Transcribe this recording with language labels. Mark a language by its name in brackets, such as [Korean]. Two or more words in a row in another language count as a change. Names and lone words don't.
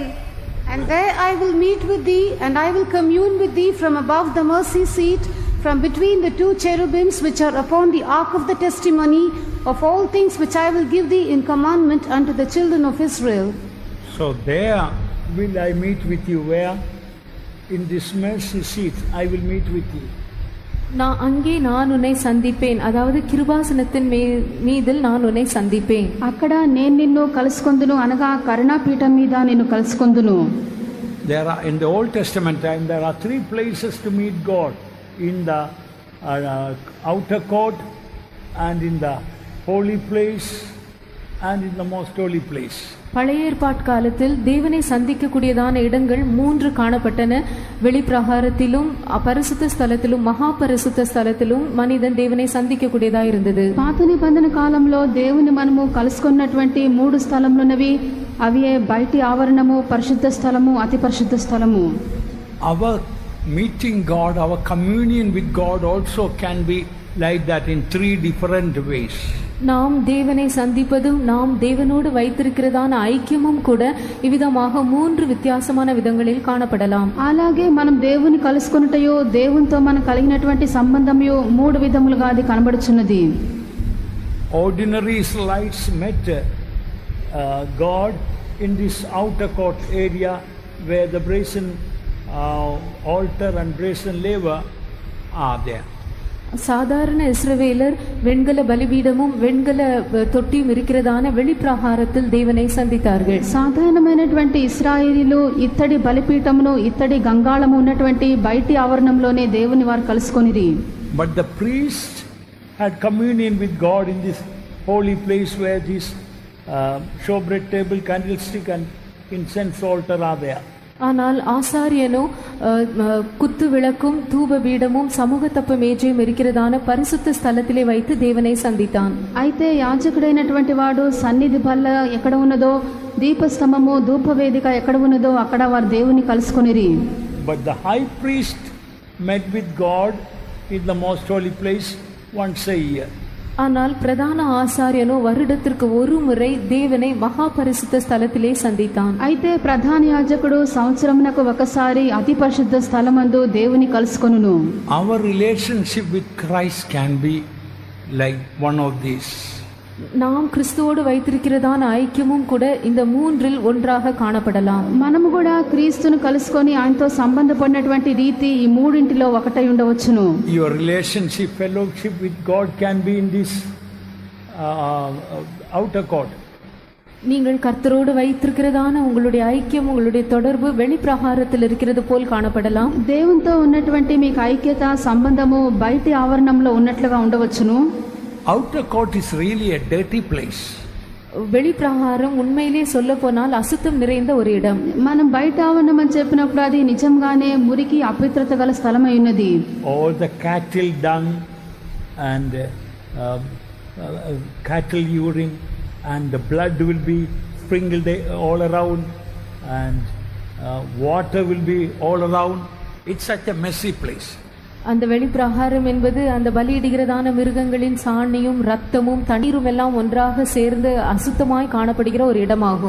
[English] And there I will meet with thee, and I will commune with thee from above the mercy seat, from between the 2 cherubims which are upon the ark of the testimony, of all things which I will give thee in commandment unto the children of Israel. So there will I meet with you. Where? In this mercy seat I will meet with you. [Tamil] அங்கே நான் உன்னை சந்திப்பேன், அதாவது கிருபாசனத்தின் மீதில் நான் உன்னை சந்திப்பேன். [Telugu] అక్కడ నేను నిన్ను కలుసుకొందును, అనగా కరుణాపీఠం మీద నిన్ను కలుసుకొందును. [English] There are, in the Old Testament time, there are 3 places to meet God: in the outer court, and in the holy place, and in the most holy place. [Tamil] பழைய ஏற்பாட்டு காலத்தில் தேவனை சந்திக்கக்கூடியதான இடங்கள் 3 காணப்பட்டன. வெளிப்பிரகாரத்திலும், பரிசுத்த ஸ்தலத்திலும், மகா பரிசுத்த ஸ்தலத்திலும் மனிதன் தேவனை சந்திக்கக்கூடியதா இருந்தது. [Telugu] పాత నిబంధన కాలంలో దేవుని మనము కలుసుకున్నటువంటి 3 స్థలములున్నవి. అవి బయటి ఆవరణము, పరిశుద్ధ స్థలము, అతి పరిశుద్ధ స్థలము. [English] Our meeting God, our communion with God also can be like that in 3 different ways. [Tamil] நாம் தேவனை சந்திப்பதும் நாம் தேவனோடு வைத்திருக்கிறதான ஐக்கியமும் கூட இவ்விதமாக 3 வித்தியாசமான விதங்களில் காணப்படலாம். [Telugu] అలాగే మనం దేవుని కలుసుకొనుటయో దేవునితో మనం కలిగినటువంటి సంబంధమయో 3 విధములుగా అది కనబడుచున్నది. [English] Ordinary Israelites met God in this outer court area where the brazen altar and brazen laver are there. [Tamil] சாதாரண இஸ்ரவேலர் வெண்கல பலிபீடமும் வெண்கல தொட்டியும் இருக்கிறதான வெளிப்பிரகாரத்தில் தேவனை சந்தித்தார்கள். [Telugu] సాధారణమైనటువంటి ఇశ్రాయేలీలు ఇత్తడి బలిపీఠమును ఇత్తడి గంగాళము ఉన్నటువంటి బయటి ఆవరణంలోనే దేవుని వారు కలుసుకొనిరి. [English] But the priest had communion with God in this holy place where this showbread table, candlestick and incense altar are there. [Tamil] ஆனால் ஆசாரியனோ குத்து விளக்கும் தூப பீடமும் சமூகத்தப்ப மேஜையும் இருக்கிறதான பரிசுத்த ஸ்தலத்திலே வைத்து தேவனை சந்தித்தான். [Telugu] అయితే యాజకుడైనటువంటి వాడు సన్నిధి బల్ల ఎక్కడ ఉన్నదో దీపస్తంభము ధూపవేదిక ఎక్కడ ఉన్నదో అక్కడ వారు దేవుని కలుసుకొనిరి. [English] But the high priest met with God in the most holy place once a year. [Tamil] ஆனால் பிரதான ஆசாரியனோ வருடத்திற்கு ஒரு முறை தேவனை மகா பரிசுத்த ஸ்தலத்திலே சந்தித்தான். [Telugu] అయితే ప్రధాన యాజకుడు సంవత్సరమునకు ఒకసారి అతి పరిశుద్ధ స్థలమందు దేవుని కలుసుకొనును. [English] Our relationship with Christ can be like one of these. [Tamil] நாம் கிறிஸ்துவோடு வைத்திருக்கிறதான ஐக்கியமும் கூட இந்த மூன்றில் ஒன்றாக காணப்படலாம். [Telugu] మనము కూడా క్రీస్తును కలుసుకొని ఆయనతో సంబంధపడినటువంటి రీతి ఈ మూడింటిలో ఒకటై ఉండవచ్చును. [English] Your relationship, fellowship with God can be in this outer court. [Tamil] நீங்கள் கர்த்தரோடு வைத்திருக்கிறதான உங்களுடைய ஐக்கியம் உங்களுடைய தொடர்பு வெளிப்பிரகாரத்தில் இருக்கிறது போல் காணப்படலாம். [Telugu] దేవునితో ఉన్నటువంటి మీకు ఐక్యత సంబంధము బయటి ఆవరణంలో ఉన్నట్లుగా ఉండవచ్చును. [English] Outer court is really a dirty place. [Tamil] வெளிப்பிரகாரம் உண்மையிலே சொல்ல போனால் அசுத்தம் நிறைந்த ஒரு இடம். [Telugu] మనం బయట ఆవరణం అని చెప్పినప్పుడు అది నిజంగానే మురికి అపవిత్రత గల స్థలమై ఉన్నది. [English] All the cattle dung and cattle urine and the blood will be sprinkled all around and water will be all around. It's such a messy place. [Tamil] அந்த வெளிப்பிரகாரம் என்பது அந்த பலியிடுகிறதான மிருகங்களின் சாணியும் ரத்தமும் தண்ணீரும் எல்லாம் ஒன்றாக சேர்ந்து அசுத்தமாய் காணப்படுகிற ஒரு இடமாகும்.